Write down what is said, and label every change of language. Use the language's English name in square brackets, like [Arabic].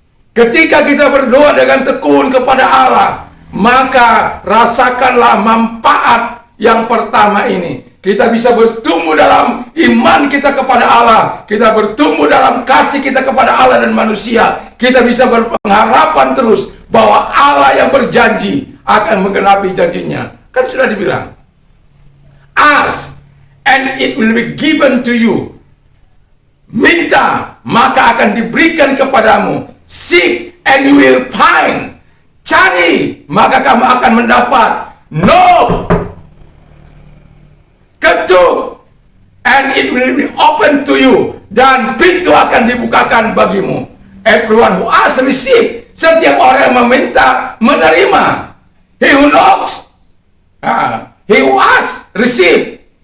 [Indonesian] Ketika kita berdoa dengan tekun kepada Allah, maka rasakanlah manfaat yang pertama ini. Kita bisa bertumbuh dalam iman kita kepada Allah. Kita bertumbuh dalam kasih kita kepada Allah dan manusia. Kita bisa berpengharapan terus bahwa Allah yang berjanji akan menggenapi janjinya. [English] Kan sudah dibilang, ask and it will be given to you. [Indonesian] Minta, maka akan diberikan kepadamu. Seek and you will find. Cari, maka kamu akan mendapat. [English] Knock, ketuk, and it will be open to you. [Indonesian] Dan pintu akan dibukakan bagimu. Everyone who asks, receive. [English] Setiap orang yang meminta, menerima. He who knocks, he who asks, receive.